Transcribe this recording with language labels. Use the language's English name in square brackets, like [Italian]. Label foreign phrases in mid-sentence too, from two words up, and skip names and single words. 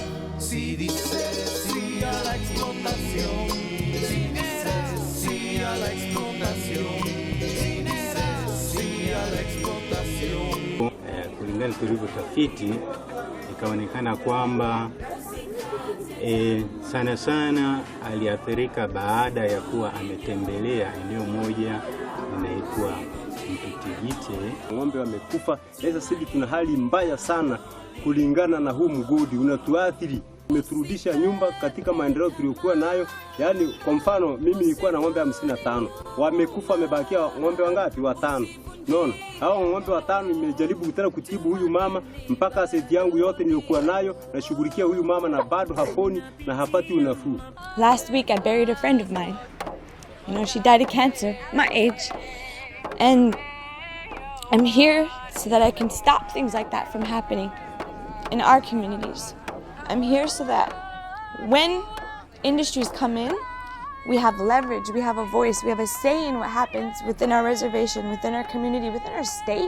[Spanish] Si dices sí a la explotación, si dices sí a la explotación, si dices sí a la explotación. [Swahili] Kulingana tulivyotafiti ikaonekana kwamba sana sana aliathirika baada ya kuwa ametembelea eneo moja linaitwa Mpitigite. Ng'ombe wamekufa. Sasa sisi tuna hali mbaya sana kulingana na huu mgodi unatuathiri. Umeturudisha nyumba katika maendeleo tuliyokuwa nayo. Yaani kwa mfano mimi nilikuwa na ng'ombe 55. Wamekufa, wamebakia ng'ombe wangapi? 5. Unaona? Hao ng'ombe 5 nimejaribu tena kutibu huyu mama mpaka aseti yangu yote niliyokuwa nayo na shughulikia huyu mama na bado haponi na hapati unafuu. [English] Last week I buried a friend of mine. You know, she died of cancer, my age. And I'm here so that I can stop things like that from happening. in our communities. I'm here so that when industries come in, we have leverage, we have a voice, we have a say in what happens within our reservation, within our community, within our state.